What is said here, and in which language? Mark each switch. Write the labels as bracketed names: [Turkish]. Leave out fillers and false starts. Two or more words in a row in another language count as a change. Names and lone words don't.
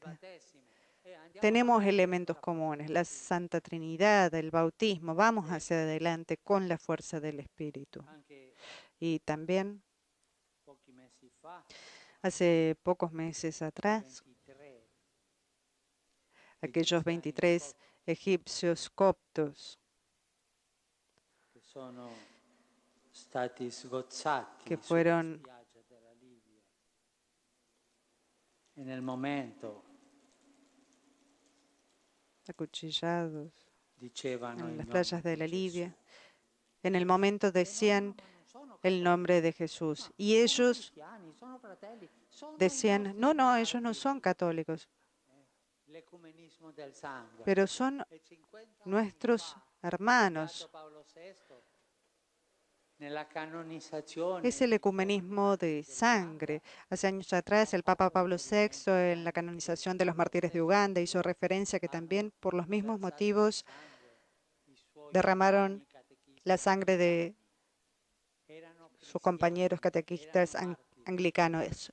[Spanish] Tenemos elementos comunes, la Santa Trinidad, el bautismo. Vamos hacia adelante con la fuerza del Espíritu. Y también, hace pocos meses atrás, aquellos 23 egipcios coptos [Italian] che sono stati sgozzati [Spanish] que [Italian] sulla [Spanish] fueron [Italian] spiaggia della Libia e nel momento [Spanish] acuchillados [Italian] dicevano [Spanish] en [Italian] il [Spanish] las [Italian] nome [Spanish] playas de [Italian] di [Spanish] la [Italian] Gesù. [Spanish] Libia. En el momento decían [Italian] Ma non sono [Spanish] el nombre de Jesús y ellos [Italian] cristiani, sono fratelli, sono i [Spanish] decían, [Italian] nostri [Spanish] no, ellos no [Italian] martiri. [Spanish] son católicos, [Italian] L'ecumenismo del sangue. [Spanish] pero son [Italian] E 50 anni [Spanish] nuestros [Italian] fa, [Spanish] hermanos. [Italian] Beato Paolo VI, nella canonizzazione [Spanish] Es el ecumenismo de sangre. Hace años atrás, el Papa Pablo VI, en la canonización de los mártires de Uganda, hizo referencia que también por los mismos motivos derramaron la sangre de sus compañeros catequistas anglicanos.